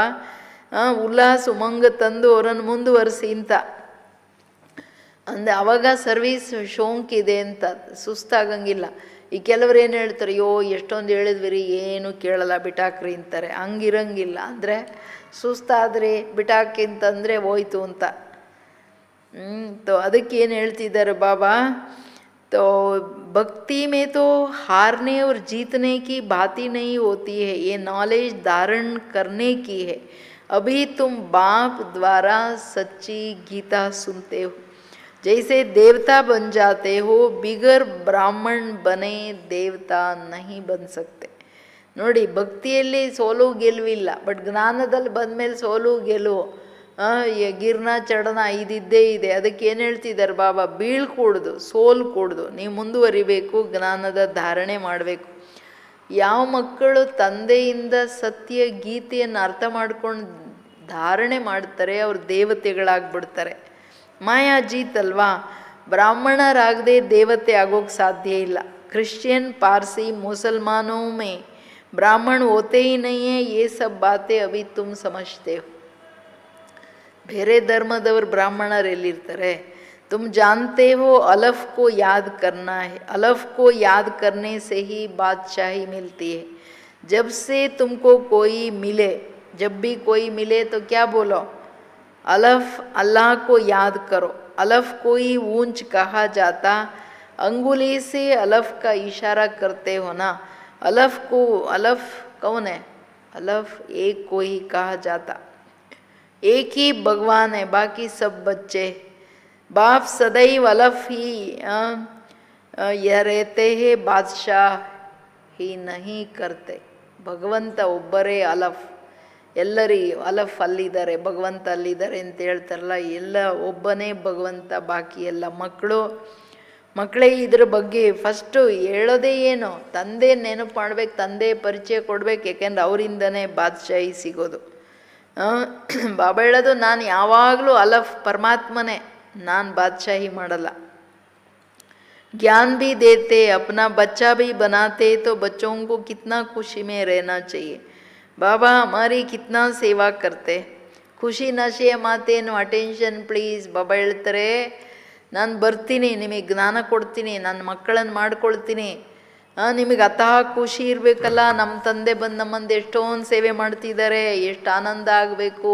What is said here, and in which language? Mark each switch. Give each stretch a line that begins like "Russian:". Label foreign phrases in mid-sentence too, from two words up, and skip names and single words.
Kannada: ಉಲ್ಲಾಸ ಉಮಂಗ ತಂದು ಅವರನ್ನು ಮುಂದುವರಿಸಿ ಅಂತ ಅವಾಗ ಸರ್ವೀಸ್ ಶೋಂಕ್ ಇದೆ ಅಂತ ಸುಸ್ತಾಗಂಗಿಲ್ಲ. ಈ ಕೆಲವ್ರು ಏನು ಹೇಳ್ತಾರೆ, ಅಯ್ಯೋ ಎಷ್ಟೊಂದು ಹೇಳಿದ್ವಿ ರೀ, ಏನು ಕೇಳಲ್ಲ, ಬಿಟಾಕ್ರಿ ಅಂತಾರೆ. ಹಂಗಿರಂಗಿಲ್ಲ. ಅಂದರೆ ಸುಸ್ತಾದರೆ ಬಿಟಾಕಿ ಅಂತಂದರೆ ಹೋಯ್ತು ಅಂತ. ಅದಕ್ಕೆ ಏನು ಹೇಳ್ತಿದ್ದಾರೆ ಬಾಬಾ,
Hindi: तो भक्ति में तो हारने और जीतने की बात ही नहीं होती है. ये नॉलेज धारण करने की है. अभी तुम बाप द्वारा सच्ची गीता सुनते हो. जैसे देवता बन जाते हो, बिगर ब्राह्मण बने देवता नहीं बन सकते.
Kannada: ನೋಡಿ, ಭಕ್ತಿಯಲ್ಲಿ ಸೋಲು ಗೆಲುವಿಲ್ಲ, ಬಟ್ ಜ್ಞಾನದಲ್ಲಿ ಬಂದಮೇಲೆ ಸೋಲು ಗೆಲುವು,
Hindi: गिरना चढ़ना
Kannada: ಇದಿದ್ದೇ ಇದೆ. ಅದಕ್ಕೆ ಏನು ಹೇಳ್ತಿದ್ದಾರೆ ಬಾಬಾ, ಬೀಳ್ಕೂಡ್ದು, ಸೋಲು ಕೂಡ್ದು, ನೀವು ಮುಂದುವರಿಬೇಕು, ಜ್ಞಾನದ ಧಾರಣೆ ಮಾಡಬೇಕು. ಯಾವ ಮಕ್ಕಳು ತಂದೆಯಿಂದ ಸತ್ಯ ಗೀತೆಯನ್ನು ಅರ್ಥ ಮಾಡ್ಕೊಂಡು ಧಾರಣೆ ಮಾಡ್ತಾರೆ ಅವ್ರು ದೇವತೆಗಳಾಗ್ಬಿಡ್ತಾರೆ. ಮಾಯಾ ಜೀತಲ್ವಾ. ಬ್ರಾಹ್ಮಣರಾಗದೆ ದೇವತೆ ಆಗೋಕ್ಕೆ ಸಾಧ್ಯ ಇಲ್ಲ.
Hindi: ಕ್ರಿಶ್ಚಿಯನ್, ಪಾರ್ಸಿ, ಮುಸಲ್ಮಾನों में ब्राह्मण होते ही नहीं है. ये सब बातें अभी तुम समझते हो.
Kannada: ಬೇರೆ ಧರ್ಮದವರು ಬ್ರಾಹ್ಮಣರು ಎಲ್ಲಿರ್ತಾರೆ?
Hindi: तुम जानते हो अलफ को याद करना है. अलफ को याद करने से ही बादशाही मिलती है. जब से तुमको कोई मिले, जब भी कोई मिले तो क्या बोलो, अलफ अल्लाह को याद करो. अलफ को ही ऊंच कहा जाता. अंगुली से अलफ का इशारा करते हो ना. अलफ को, अलफ कौन है? अलफ एक को ही कहा जाता. एक ही भगवान है, बाकी सब बच्चे. बाप सदैव अलफ ही रहते हैं, बादशाह ही नहीं करते.
Kannada: ಭಗವಂತ ಒಬ್ಬರೇ ಅಲಫ್, ಎಲ್ಲರಿ ಅಲಫ್ ಅಲ್ಲಿದ್ದಾರೆ, ಭಗವಂತ ಅಲ್ಲಿದ್ದಾರೆ ಅಂತ ಹೇಳ್ತಾರಲ್ಲ, ಎಲ್ಲ ಒಬ್ಬನೇ ಭಗವಂತ, ಬಾಕಿ ಎಲ್ಲ ಮಕ್ಕಳೇ. ಇದ್ರ ಬಗ್ಗೆ ಫಸ್ಟು ಹೇಳೋದೇ ಏನು, ತಂದೆ ನೆನಪು ಮಾಡ್ಬೇಕು, ತಂದೆ ಪರಿಚಯ ಕೊಡ್ಬೇಕು, ಯಾಕೆಂದ್ರೆ ಅವರಿಂದನೇ ಬಾದ್ಶಾಹಿ ಸಿಗೋದು. ಬಾಬಾ ಹೇಳೋದು, ನಾನು ಯಾವಾಗಲೂ ಅಲಫ್, ಪರಮಾತ್ಮನೇ, ನಾನು ಬಾದ್ಶಾಹಿ ಮಾಡಲ್ಲ.
Hindi: ज्ञान भी देते, अपना बच्चा भी बनाते, तो बच्चों को कितना खुशी में रहना चाहिए. बाबा हमारी कितना सेवा करते,
Kannada: ಖುಷಿ ನಶೆ ಮಾತೇನು,
English: attention please.
Kannada: ಬಾಬಾ ಹೇಳ್ತಾರೆ, ನಾನು ಬರ್ತೀನಿ, ನಿಮಗೆ ಜ್ಞಾನ ಕೊಡ್ತೀನಿ, ನನ್ನ ಮಕ್ಕಳನ್ನು ಮಾಡ್ಕೊಳ್ತೀನಿ, ನಿಮಗೆ ಅತಃ ಖುಷಿ ಇರಬೇಕಲ್ಲ. ನಮ್ಮ ತಂದೆ ಬಂದು ನಮ್ಮಂದು ಎಷ್ಟೊಂದು ಸೇವೆ ಮಾಡ್ತಿದ್ದಾರೆ, ಎಷ್ಟು ಆನಂದ ಆಗಬೇಕು.